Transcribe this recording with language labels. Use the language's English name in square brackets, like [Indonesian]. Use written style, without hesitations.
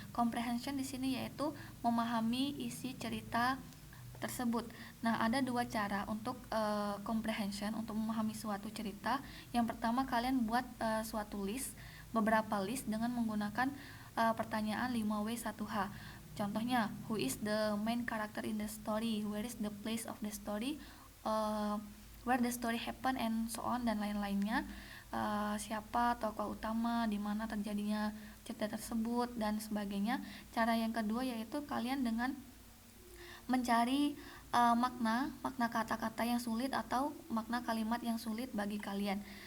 [Indonesian] Comprehension di sini yaitu memahami isi cerita tersebut. Nah, ada dua cara untuk comprehension, untuk memahami suatu cerita. Yang pertama, kalian buat suatu list, beberapa list dengan menggunakan pertanyaan 5W1H. [English] Contohnya, who is the main character in the story? Where is the place of the story? Where the story happen, and so on, [Indonesian] dan lain-lainnya. Siapa tokoh utama, di mana terjadinya cerita tersebut, dan sebagainya. Cara yang kedua yaitu kalian dengan mencari makna kata-kata yang sulit atau makna kalimat yang sulit bagi kalian.